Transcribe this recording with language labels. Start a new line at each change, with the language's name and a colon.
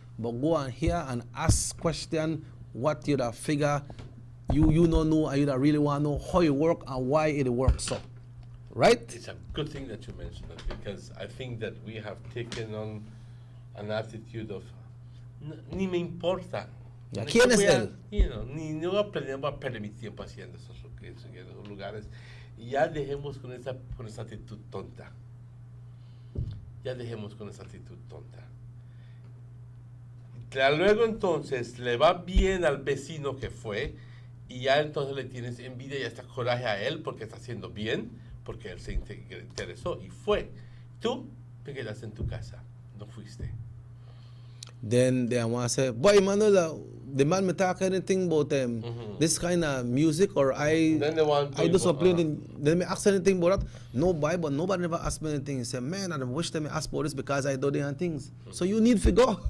English: But go and hear and ask question what you da figure you don't know and you da really want to know how it work and why it works so. Right? It's a good thing that you mentioned that, because I think that we have taken on an attitude of
Spanish: ni me importa. ¿Quién es él? Ni no aprendemos a perder mi tiempo haciendo esos lugares. Y ya dejemos con esa actitud tonta. Ya dejemos con esa actitud tonta. Luego entonces le va bien al vecino que fue y ya entonces le tienes envidia y hasta coraje a él porque está haciendo bien, porque él se interesó y fue. Tú te quedaste en tu casa, no fuiste.
English: Then they want to say, boy, Manuel, the man me talk anything about this kind of music, or I do something. Then me ask anything about that. No, boy, but nobody never asked me anything. He said, man, I wish them ask about this because I do different things. So you need to go.